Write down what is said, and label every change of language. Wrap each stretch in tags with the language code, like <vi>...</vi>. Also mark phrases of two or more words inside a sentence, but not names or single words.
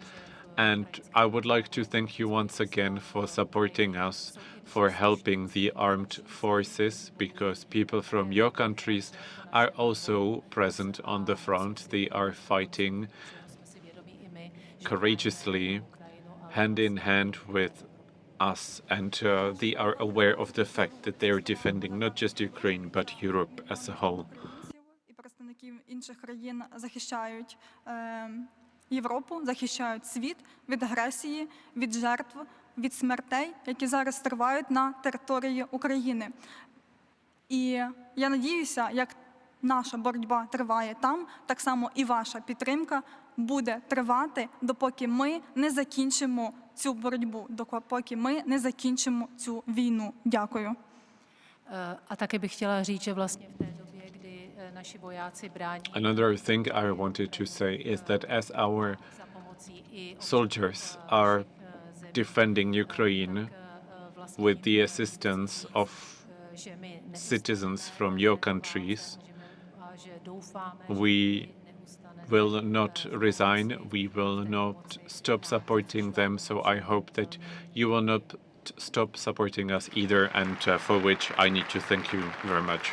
<en>And I would like to thank you once again for supporting us, for helping the armed forces, because people from your countries are also present on the front. They are fighting courageously, hand in hand with us, and they are aware of the fact that they are defending not just Ukraine, but Europe as a whole.</en> <uk>І представників інших країн захищають Європу, захищають світ від агресії, від жертв, від смертей, які зараз тривають на території України. І я надіюся, як наша боротьба триває там, так само і ваша підтримка буде тривати, допоки ми не закінчимо цю боротьбу, допоки ми не закінчимо цю війну. Дякую.</uk> <cs>A také bych chtěla říct, že vlastně v té době, kdy naši vojáci brání.</cs> <en>Another thing I wanted to say is that as our soldiers are defending Ukraine with the assistance of citizens from your countries, we will not resign, we will not stop supporting them, so I hope that you will not stop supporting us either, and for which I need to thank you very much.</en>